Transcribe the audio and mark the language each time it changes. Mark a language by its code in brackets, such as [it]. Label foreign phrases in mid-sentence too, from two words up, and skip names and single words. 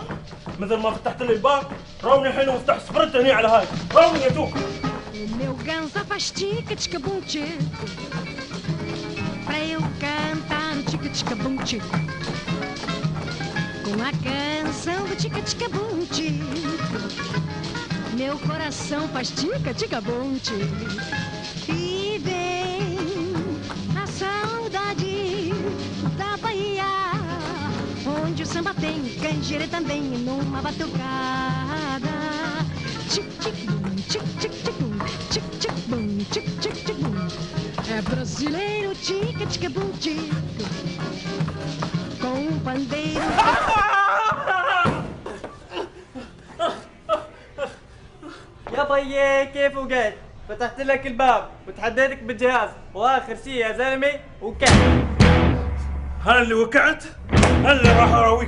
[ar] مثل ما فتحت لي الباب روني الحين وافتح سبرنت هني على هاي، روني يا توك. [pt] O meu ganso faz tica-tica-bum tico pra eu cantar no tica-tica-bum tico com a canção do tica-tica-bum tico. Meu coração faz tica-tica-bum tico e vem a saudade da Bahia, onde o samba tem canjibre também numa batucada. Tic-tic-bum, tic-tic-tic-bum, tic-tic-bum, tic-tic-tic-bum. É brasileiro, tica-tica-bum, tico, com um pandeiro. [ar] يا بيي كيف وقعت؟ فتحت لك الباب وتحديتك بالجهاز واخر شيء يا زلمه وكعت. انا اللي وقعت؟ انا اللي راح اراويك.